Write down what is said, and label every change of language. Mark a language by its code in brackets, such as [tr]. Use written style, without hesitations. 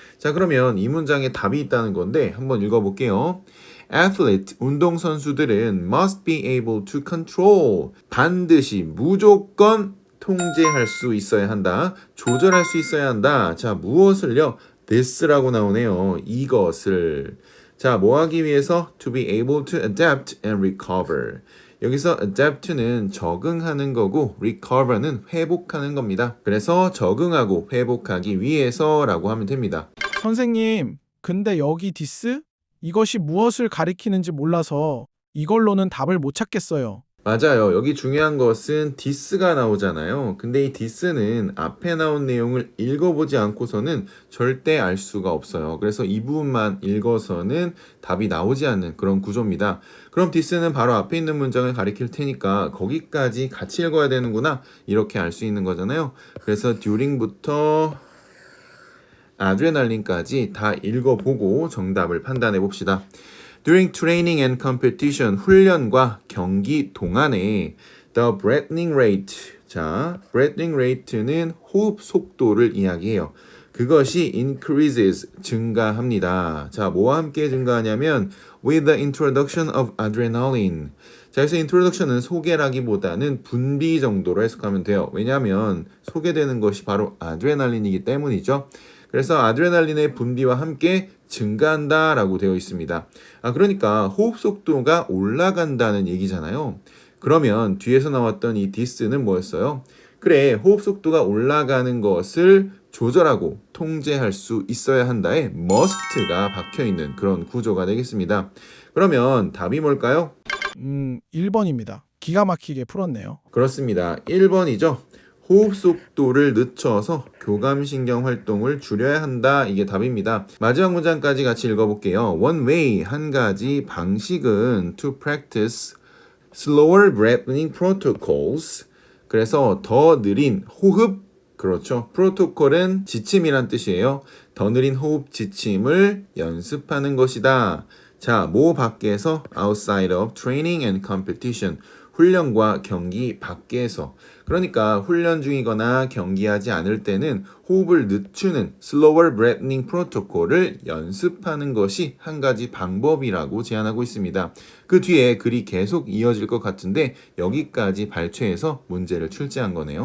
[ko] 자, 그러면 이 문장에 답이 있다는 건데 한번 읽어볼게요. [en] Athlete, [ko] 운동선수들은 [en] must be able to control, [ko] 반드시 무조건 통제할 수 있어야 한다. 조절할 수 있어야 한다. 자, 무엇을요? this라고 나오네요. 이것을. 자, 뭐 하기 위해서? [en] to be able to adapt and recover. [ko] 여기서 adapt는 적응하는 거고 recover는 회복하는 겁니다. 그래서 적응하고 회복하기 위해서라고 하면 됩니다. 선생님, 근데 여기 디스? 이것이 무엇을 가리키는지 몰라서 이걸로는 답을 못 찾겠어요. 맞아요. 여기 중요한 것은 디스가 나오잖아요. 근데 이 디스는 앞에 나온 내용을 읽어보지 않고서는 절대 알 수가 없어요. 그래서 이 부분만 읽어서는 답이 나오지 않는 그런 구조입니다. 그럼 디스는 바로 앞에 있는 문장을 가리킬 테니까 거기까지 같이 읽어야 되는구나 이렇게 알 수 있는 거잖아요. 그래서 during부터 아드레날린까지 다 읽어보고 정답을 판단해 봅시다. [en] During training and competition, [ko] 훈련과 경기 동안에 [en] the breathing rate, [ko] 자, [en] breathing rate [ko] 는 호흡 속도를 이야기해요. 그것이 [en] increases, [ko] 증가합니다. 자, 뭐와 함께 증가하냐면 [en] with the introduction of adrenaline. [ko] 자, 그래서 introduction은 소개라기보다는 분비 정도로 해석하면 돼요. 왜냐하면 소개되는 것이 바로 아드레날린이기 때문이죠. 그래서 아드레날린의 분비와 함께 증가한다 라고 되어 있습니다. 그러니까 호흡 속도가 올라간다는 얘기잖아요. 그러면 뒤에서 나왔던 이 this는 뭐였어요? 그래, 호흡 속도가 올라가는 것을 조절하고 통제할 수 있어야 한다에 must가 박혀있는 그런 구조가 되겠습니다. 그러면 답이 뭘까요? 1번입니다. 기가 막히게 풀었네요. 그렇습니다. 1번이죠. 호흡 속도를 늦춰서 교감신경 활동을 줄여야 한다. 이게 답입니다. 마지막 문장까지 같이 읽어볼게요. [en] One way, [ko] 한 가지 방식은 [en] to practice slower breathing protocols. [ko] 그래서 더 느린 호흡, 그렇죠. 프로토콜은 지침이란 뜻이에요. 더 느린 호흡 지침을 연습하는 것이다. 자, 뭐 밖에서 [en] outside of training and competition. [ko] 훈련과 경기 밖에서. 그러니까 훈련 중이거나 경기하지 않을 때는 호흡을 늦추는 [en] slower breathing protocol [ko] 을 연습하는 것이 한 가지 방법이라고 제안하고 있습니다. 그 뒤에 글이 계속 이어질 것 같은데 여기까지 발췌해서 문제를 출제한 거네요.